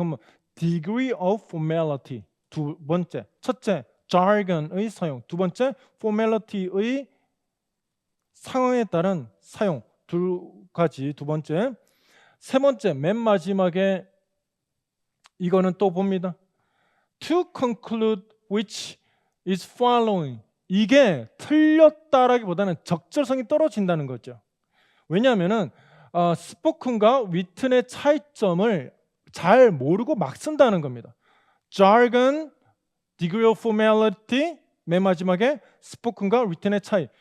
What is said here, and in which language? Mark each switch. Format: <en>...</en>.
<ko>그러면 degree of formality 두 번째, 첫째 jargon의 사용, 두 번째 formality의 상황에 따른 사용 두 가지. 두 번째, 세 번째 맨 마지막에 이거는 또 봅니다.</ko> <en>To conclude which is following.</en> <ko>이게 틀렸다라기보다는 적절성이 떨어진다는 거죠. 왜냐하면은 스포큰과 위튼의 차이점을 잘 모르고 막 쓴다는 겁니다. jargon, degree of formality, 맨 마지막에 스포큰과 리튼의 차이.</ko>